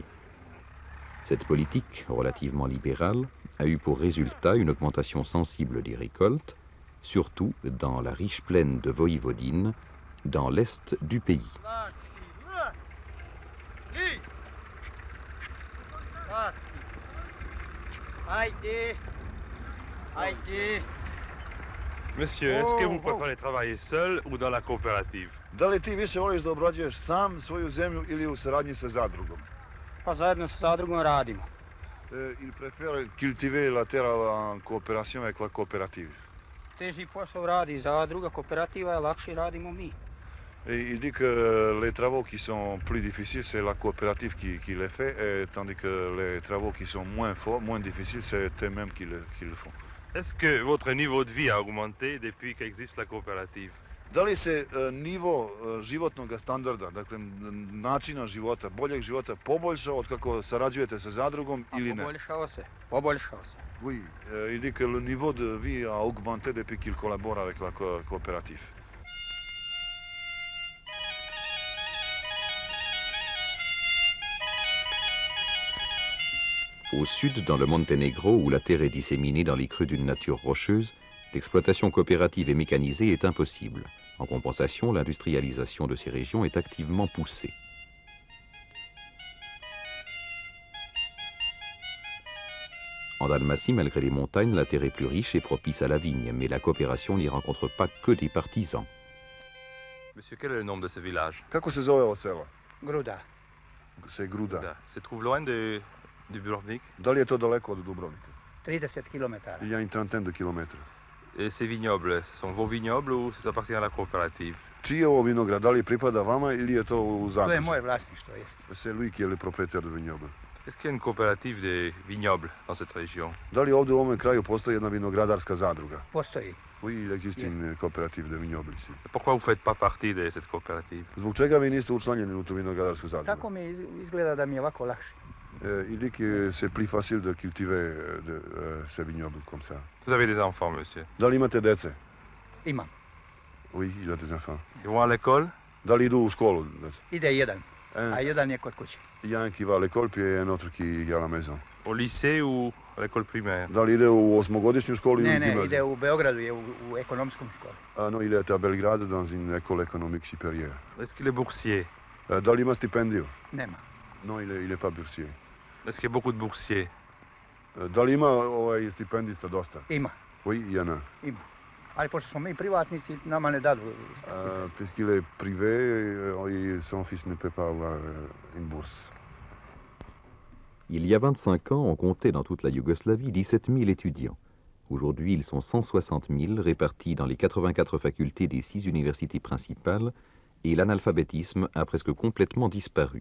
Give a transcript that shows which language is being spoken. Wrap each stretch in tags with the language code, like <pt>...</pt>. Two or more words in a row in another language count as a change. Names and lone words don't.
<fr>Cette politique, relativement libérale, a eu pour résultat une augmentation sensible des récoltes, surtout dans la riche plaine de Voïvodine, dans l'est du pays. Monsieur, est-ce que vous préférez travailler seul ou dans la coopérative?</fr> <sr>Da li ti više voliš da obrađuješ sam svoju zemlju ili u saradnji sa zadrugom? Pa zajedno sa zadrugom radimo.</sr> <fr>Il préfère cultiver la terre en coopération avec la coopérative.</fr> <sr>Teži posao radi zadruga, kooperativa je lakše radimo mi.</sr> <fr>Et il dit que les travaux qui sont plus difficiles, c'est la coopérative qui les fait, et tandis que les travaux qui sont moins forts, moins difficiles, c'est eux-mêmes qui le font. Est-ce que votre niveau de vie a augmenté depuis qu'existe la coopérative?</fr> <sr>Da li se nivo životnog standarda, dakle načina života, boljeg života poboljšao od kako sarađujete sa zadrugom ili ne? Poboljšao se.</sr> <fr>Oui, il dit que le niveau de vie a augmenté depuis qu'il collabore avec la coopérative. Au sud, dans le Monténégro, où la terre est disséminée dans les creux d'une nature rocheuse, l'exploitation coopérative et mécanisée est impossible. En compensation, l'industrialisation de ces régions est activement poussée. En Dalmatie, malgré les montagnes, la terre est plus riche et propice à la vigne, mais la coopération n'y rencontre pas que des partisans. Monsieur, quel est le nom de ce village?</fr> <sr>Kako se zove ovo selo? Gruda.</sr> <fr>C'est Gruda. Se trouve loin de Dubrovnik?</fr> <sr>Da li je to daleko od Dubrovnika? 30 km.</sr> <fr>Il y a une trentaine de kilomètres. Et ces vignobles, ce sont vos vignobles ou ça appartient à la coopérative?</fr> <sr>Čiji je ovo vinograd? Da li pripada vama ili je to u To je zakupu? moje vlasništvo, jest.</sr> <fr>C'est lui qui est le propriétaire de vignoble. Est-ce qu'il y a une coopérative de vignobles dans cette région?</fr> <hr>Da li ovdje u ovome kraju postoji jedna vinogradarska zadruga? Postoji.</hr> <fr>Oui, il existe une coopérative de vignoble ici. Et pourquoi vous ne faites pas partie de cette coopérative?</fr> <sr>Zbog čega vi niste učlanjeni u tu vinogradarsku zadrugu? Tako mi izgleda da mi je ovako lakše.</sr> <fr>Il dit que c'est plus facile de cultiver ces vignobles comme ça. Vous avez des enfants, monsieur?</fr> <sr>Da li imate dece? Imam.</sr> <fr>Oui, il a des enfants. Ils vont à l'école?</fr> <sr>Da li idu u školu? Deca? Ide jedan, a jedan je kod kuće.</sr> <fr>Il y a un qui va à l'école, puis un autre qui est à la maison. Au lycée ou à l'école primaire?</fr> <sr>Da li ide u osmogodišnju školu ili u Ne, gimnaziju? ide u Beogradu, je u ekonomskom školi.</sr> <fr>Ah non, il est à Belgrade dans une école économique supérieure. Est-ce qu'il est boursier?</fr> <sr>Da li ima stipendiju? Nema.</sr> <fr>Non, il est pas boursier. Est-ce qu'il y a beaucoup de boursiers?</fr> <sr>Da li ima stipendista dosta? Ima,</sr> <fr>Oui, il y en a.</fr> <sr>ima. Ali pošto smo mi privatnici, nama ne dadu.</sr> <fr>Puisqu'il est privé, son fils ne peut pas avoir une bourse. Il y a 25 ans, on comptait dans toute la Yougoslavie 17 000 étudiants. Aujourd'hui, ils sont 160 000 répartis dans les 84 facultés des 6 universités principales et l'analphabétisme a presque complètement disparu.</fr>